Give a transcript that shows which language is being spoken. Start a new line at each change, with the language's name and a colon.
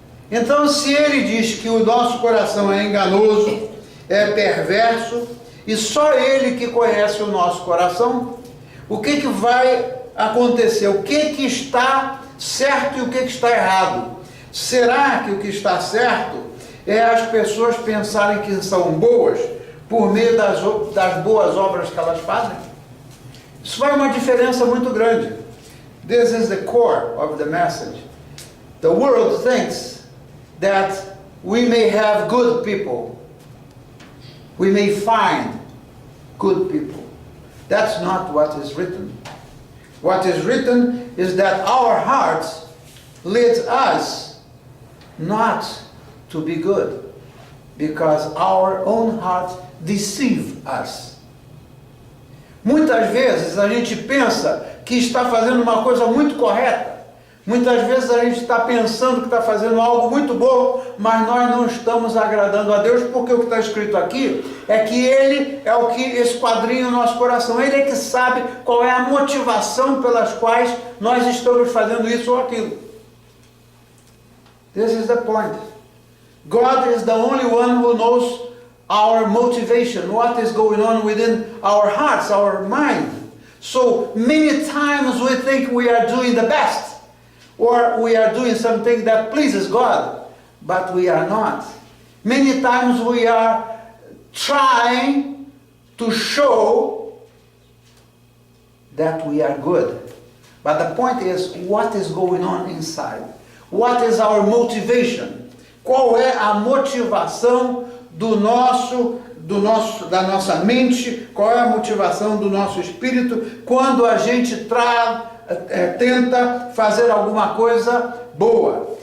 Portuguese: Então, se ele diz que o nosso coração é enganoso, é perverso, e só ele que conhece o nosso coração, o que vai acontecer? O que está certo e o que está errado? Será que o que está certo é as pessoas pensarem que são boas por meio das boas obras que elas fazem? Isso faz uma diferença muito grande.
English: This is the core of the message. The world thinks that we may have good people. We may find good people. That's not what is written. What is written is that our hearts lead us not to be good, because our own heart deceive us.
Portuguese: Muitas vezes a gente pensa que está fazendo uma coisa muito correta. Muitas vezes a gente está pensando que está fazendo algo muito bom, mas nós não estamos agradando a Deus, porque o que está escrito aqui é que Ele é o que esquadrinha o nosso coração. Ele é que sabe qual é a motivação pelas quais nós estamos fazendo isso ou aquilo.
English: This is the point. God is the only one who knows our motivation, what is going on within our hearts, our mind. So many times we think we are doing the best, or we are doing something that pleases God, but we are not. Many times we are trying to show that we are good. But the point is, what is going on inside? What is our motivation?
Portuguese: Qual é a motivação da nossa mente? Qual é a motivação do nosso espírito quando a gente tenta fazer alguma coisa boa?